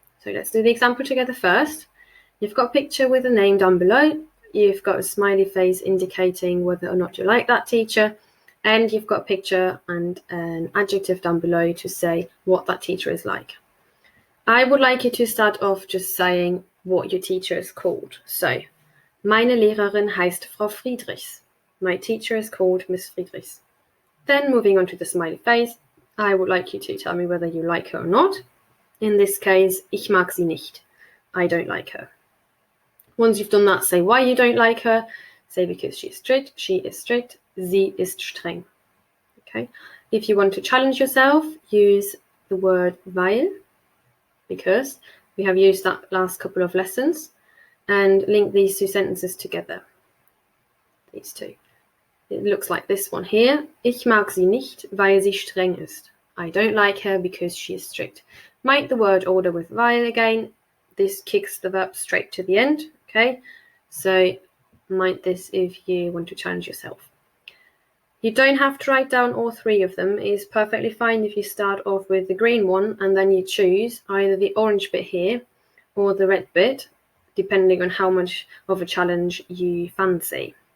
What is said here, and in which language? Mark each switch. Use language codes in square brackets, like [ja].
[en] So let's do the example together first. You've got a picture with a name down below. You've got a smiley face indicating whether or not you like that teacher. And you've got a picture and an adjective down below to say what that teacher is like. I would like you to start off just saying what your teacher is called. [de] So, meine Lehrerin heißt Frau Friedrichs. [en] My teacher is called Miss Friedrichs. Then moving on to the smiley face, I would like you to tell me whether you like her or not. In this case, [de] ich mag sie nicht. [en] I don't like her. Once you've done that, say why you don't like her. Say because she's strict, she is strict, [de] sie ist streng. [en] Okay. If you want to challenge yourself, use the word weil, because we have used that last couple of lessons, and link these two sentences together. These two. It looks like this one here. [de] Ich mag sie nicht, weil sie streng ist. [en] I don't like her because she is strict. Make the word order with weil again. This kicks the verb straight to the end. Okay, so mind this if you want to challenge yourself. You don't have to write down all 3 of them. It is perfectly fine if you start off with the green one and then you choose either the orange bit here or the red bit, depending on how much of a challenge you fancy.